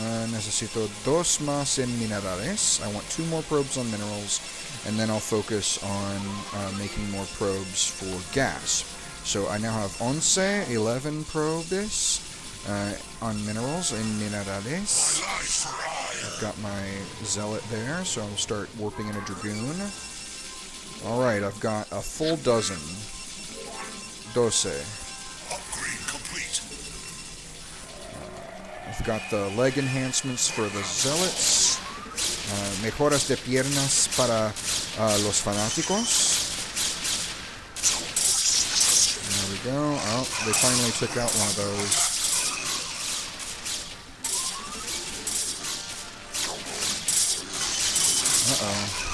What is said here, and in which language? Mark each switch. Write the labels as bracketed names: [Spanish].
[Spanish] Necesito 2 más en minerales. [English] I want 2 more probes on minerals, and then I'll focus on making more probes for gas. So I now have 11 probes on minerals and minerales. I've got my zealot there, so I'll start warping in a dragoon. Alright, I've got a full dozen. 12. Upgrade complete. I've got the leg enhancements for the zealots. [Spanish] Mejoras de piernas para los fanáticos. [English] There we go. Oh, they finally took out one of those. Uh-oh.